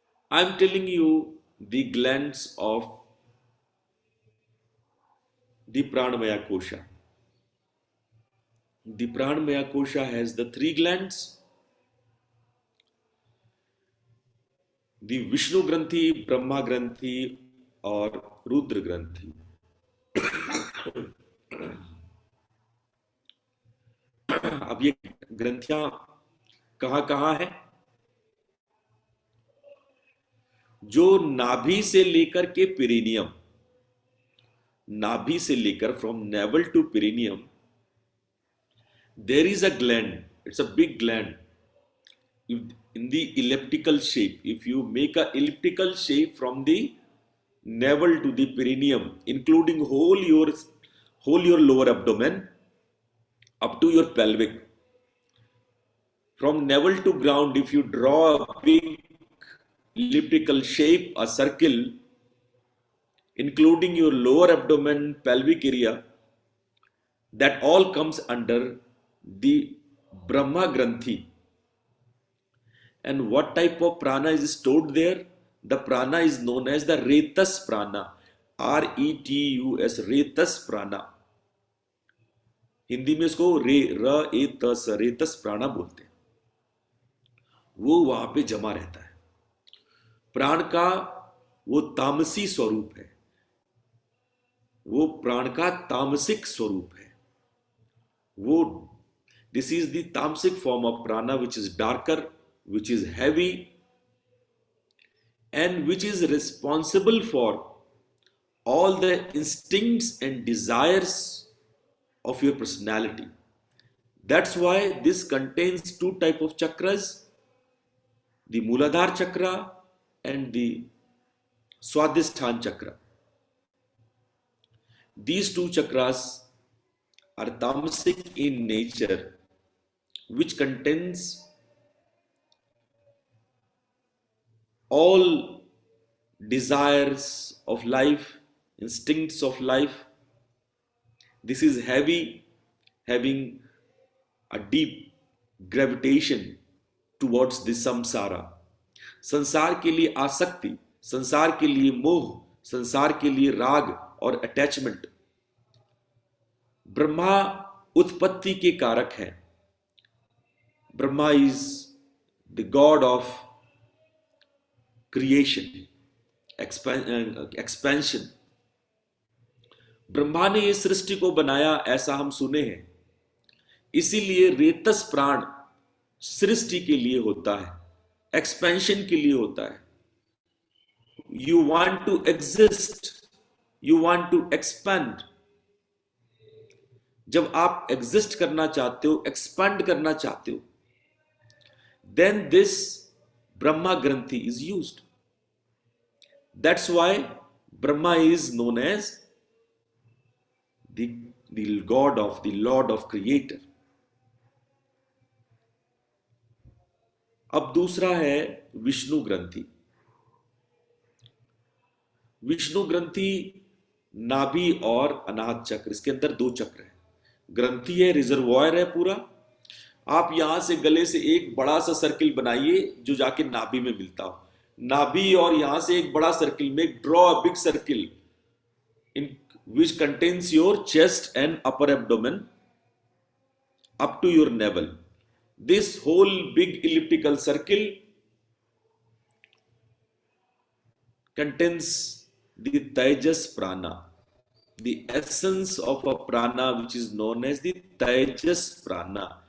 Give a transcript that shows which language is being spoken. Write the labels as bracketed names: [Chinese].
[English] I'm telling you the glands of the Pranamaya Kosha. The Pranamaya Kosha has the three glands: the Vishnu Granthi, Brahma Granthi और रुद्र ग्रंथि। [Hindi] अब ये ग्रंथियां कहां कहां है? जो नाभि से लेकर के पेरिनियम, नाभि से लेकर [English] From navel to perineum, there is a gland, it's a big gland in the elliptical shape. If you make a elliptical shape from the navel to the perineum, including whole your lower abdomen up to your pelvic, from navel to ground, if you draw a big elliptical shape, a circle, including your lower abdomen, pelvic area, that all comes under the Brahma Granthi. And what type of prana is stored there? The prana is known as the Retus prana. R-E-T-U-S, Retus prana. [Hindi] Hindi में इसको रेतस प्राणा बोलते हैं। वो वहां पे जमा रहता है। प्राण का वो तामसी स्वरूप है, वो प्राण का तामसिक स्वरूप है। [English] वो this is the tamasic form of prana which is darker, which is heavy, and which is responsible for all the instincts and desires of your personality. That's why this contains two type of chakras, the Mooladhara chakra and the Swadhisthana chakra. These two chakras are tamasic in nature, which contains all desires of life, instincts of life. This is heavy, having a deep gravitation towards the samsara. [Hindi] संसार के लिए आसक्ति, संसार के लिए मोह, संसार के लिए राग और अटैचमेंट। ब्रह्मा उत्पत्ति के कारक है। [English] Brahma is the god of creation, expansion. [Hindi] Brahma ने इस सृष्टि को बनाया, ऐसा हम सुने हैं। इसीलिए रेतस प्राण सृष्टि के लिए होता है, एक्सपेंशन के लिए होता है। [English] You want to exist, you want to expand. [Hindi] जब आप एग्जिस्ट करना चाहते हो, एक्सपेंड करना चाहते हो, [English] Then this Brahma Granthi is used. That's why Brahma is known as the God of, the Lord of Creator. [Hindi] अब दूसरा है विष्णु ग्रंथि। विष्णु ग्रंथि नाभि और अनाहत चक्र, इसके अंदर दो चक्र है। ग्रंथि है, रिजर्वॉयर है पूरा। आप यहां से गले से एक बड़ा सा सर्किल बनाइए जो जाके नाभि में मिलता हो। नाभि और यहां से एक बड़ा सर्किल में [English] Draw a big circle in which contains your chest and upper abdomen up to your navel. This whole big elliptical circle contains the Tejas prana, the essence of a prana which is known as the Tejas prana.